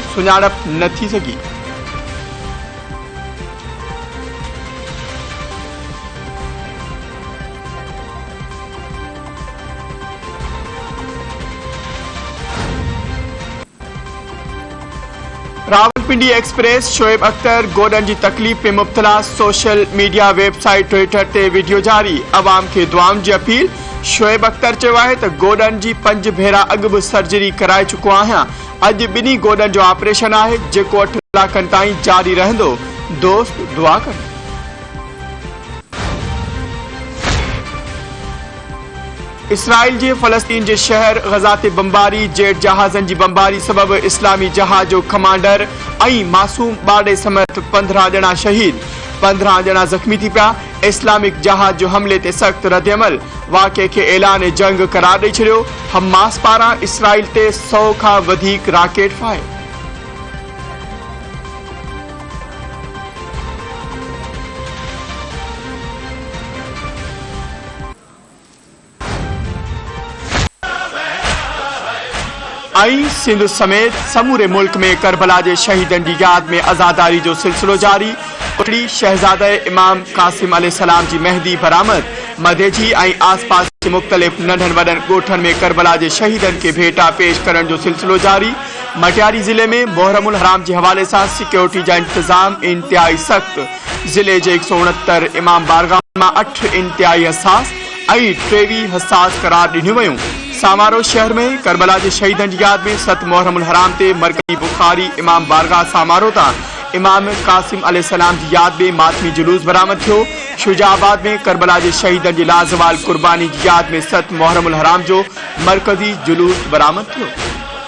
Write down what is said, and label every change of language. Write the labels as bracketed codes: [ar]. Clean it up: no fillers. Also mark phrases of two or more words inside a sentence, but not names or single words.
[sd] सुञाणप न थी सघी। रावलपिंडी एक्सप्रेस शोएब अख्तर गोडन की तकलीफ में मुब्तला। [en] social media website [sd] ट्विटर ते वीडियो जारी। अवाम के दुआम की अपील। शोएब अख्तर चयो तो गोडन की 5 भेरा अग भी सर्जरी कराए चुको आहियां। अज बिनी गोडन जो ऑपरेशन है जेको 8 कलाकनि ताईं जारी रहंदो। दोस्त दुआ कर। इसराइल के फलस्तीन के शहर गजा ते बमबारी जेट जहाज़न की बमबारी सबब इस्लामी जहाज जो कमांडर और मासूम बाड़े समेत 15 ॼणा शहीद 15 ॼणा जख्मी थी पिया। इस्लामिक जहाज जो हमले ते सख्त रद्दअमल। वाक़े के ऐलान जंग करार ॾेई छॾियो। हमास पारां इसराइल ते 100 खां वधीक रॉकेट फायर। आई सिंध समेत समूरे मुल्क में करबला के शहीदन की याद में अज़ादारी जो सिलसिलो जारी। उटड़ी शहजादा इमाम कासिम अलैहिस्सलाम की मेहदी बरामद। मधेजी और आस पास के मुख्तलिफ नंढन वडन गोठन में करबला के शहीदन के भेटा पेश करण जो सिलसिलो जारी। [ur] مٹیاری ضلعے میں محرم الحرام کے حوالے سے سکیورٹی کا انتظام انتہائی سخت. [sd] जिले के 169 इमाम बारगाह में 8 इंतहाई हसास और 23 हसास करार ॾिनियूं वयूं। सामारो शहर में करबला के शहीदन की याद में 7 मुहर्रमुल हराम ते मरकजी बुखारी इमाम बारगाह सामारो ता इमाम कासिम अलैहिस्सलाम की याद में मातमी जुलूस बरामद थो। शुजाबाद में करबला के शहीदन की लाजवाल कुर्बानी की याद में 7 मुहर्रमुल हराम जो मरकजी जुलूस बरामद थो।